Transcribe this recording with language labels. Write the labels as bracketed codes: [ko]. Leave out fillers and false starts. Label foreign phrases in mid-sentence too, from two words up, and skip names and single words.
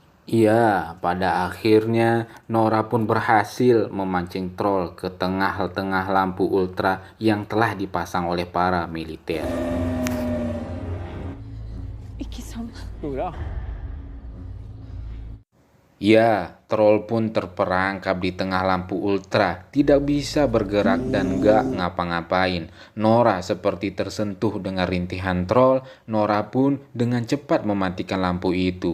[id] Iya, pada akhirnya Nora pun berhasil memancing troll ke tengah-tengah lampu ultra yang telah dipasang oleh para militer. [no] Ikke sånn. [id] Nora, Ya, troll pun terperangkap di tengah lampu ultra, tidak bisa bergerak dan gak ngapa-ngapain. Nora seperti tersentuh dengan rintihan troll. Nora pun dengan cepat mematikan lampu itu.